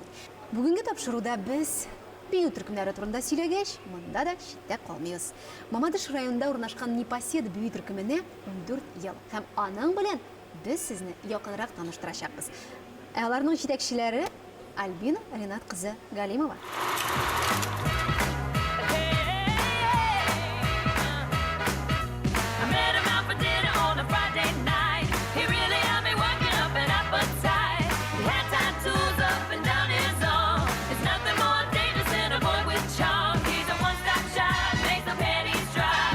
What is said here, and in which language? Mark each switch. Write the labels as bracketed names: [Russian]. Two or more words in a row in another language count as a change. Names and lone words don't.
[Tatar] Бүгенге тапшыруда без бию төркемнәре турында сөйләгәч, монда да читтә калмыйбыз. Мамадыш районында урнашкан Непосед бию төркеменә 14 ел. Һәм аның белән без сезне якынрак таныштырачакбыз. Аларның җитәкчеләре Альбина Ренат кызы Галимова. [English] I met him out for dinner on a Friday night. He really had me working up an appetite. He had tattoos up and down his arm. It's nothing more dangerous than a boy with charm. He's a one-stop shop, makes the panties dry.